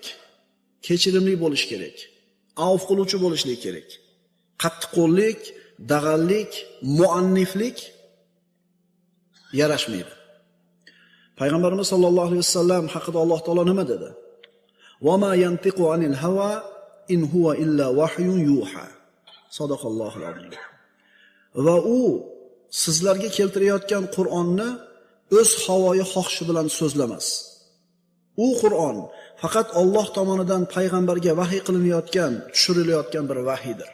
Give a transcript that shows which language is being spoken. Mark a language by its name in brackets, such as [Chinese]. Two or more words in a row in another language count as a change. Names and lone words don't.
[Uzbek] Kechirimli bo'lish kerak. Avf qiluvchi bo'lishlik kerak. Qattiqqo'llik, dag'allik, muanniflik yarashmaydi. Payg'ambarimiz [Arabic] صلى الله عليه وسلم [Uzbek] haqida Alloh taolo nima dedi? [Arabic] وما ينطق عن الهوى إن هو إلا وحي يوحى. صدق الله العظيم. [Uzbek] Va u sizlarga keltirayotgan Qur'onni o'z havoyi xohishi bilan so'zlamas. U Qur'on faqat Alloh tomonidan payg'ambarga vahiy qilinayotgan, tushirilayotgan bir vahiydir.